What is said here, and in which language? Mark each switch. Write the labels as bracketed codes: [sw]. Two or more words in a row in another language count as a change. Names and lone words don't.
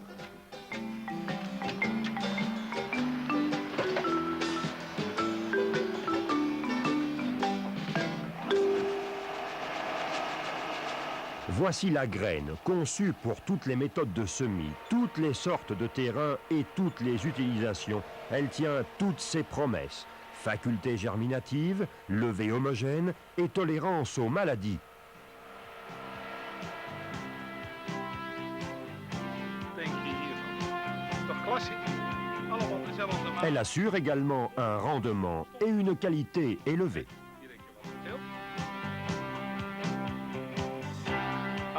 [fr] Voici la graine, conçue pour toutes les méthodes de semis, toutes les sortes de terrains et toutes les utilisations. Elle tient toutes ses promesses. Faculté germinative, levée homogène et tolérance aux maladies. [nl] Denk je hiervan? Dat is toch klassiek? Allemaal dezelfde maat. [fr] Elle assure également un rendement et une qualité élevée. [nl] Hier denk je wat het scheelt.